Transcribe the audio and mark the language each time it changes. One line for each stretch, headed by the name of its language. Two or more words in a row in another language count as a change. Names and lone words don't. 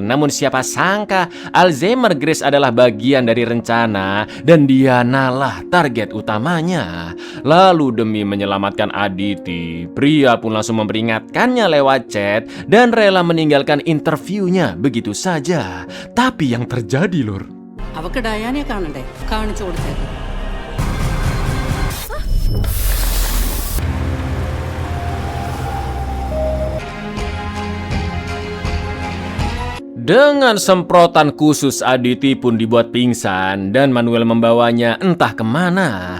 Indonesian: Namun siapa sangka Alzheimer Grace adalah bagian dari rencana dan Diana lah target utamanya. Lalu demi menyelamatkan Aditi, pria pun langsung memperingatkannya lewat chat dan rela meninggalkan interviewnya begitu saja. Tapi yang terjadi, Lur,
Malayalam: അവക്ക് ഡയാനെ കാണണ്ടേ കാണിച്ചു കൊടുത്തേക്ക്
Indonesian: dengan semprotan khusus Aditi pun dibuat pingsan dan Manuel membawanya entah kemana.